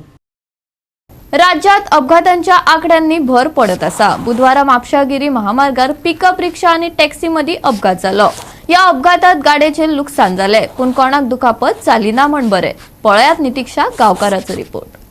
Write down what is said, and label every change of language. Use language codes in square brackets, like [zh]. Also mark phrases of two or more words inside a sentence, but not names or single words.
[kok] राज्यात अपघातांच्या आकड्यांनी भर पडत असा। बुधवारा म्हापशागिरी महामार्गार पिकअप रिक्षा आणि टॅक्सी मध्ये अपघात झालो। या अपघातात गाड्याचे नुकसान झाले, पण कोणाक दुखापत झाली ना म्हण बरे। पळ्यात नितीक्षा गावकाराचो रिपोर्ट।